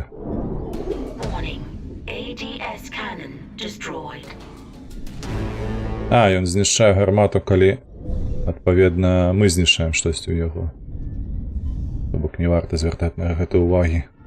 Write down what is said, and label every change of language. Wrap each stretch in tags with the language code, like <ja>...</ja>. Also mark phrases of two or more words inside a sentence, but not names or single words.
<en>Warning. ADS cannon destroyed.</en> <be>А, ён знішчае гармату, калі, адпаведна, мы знішчаем штосьці ў яго. То бок не варта звяртаць на гэта ўвагі.</be>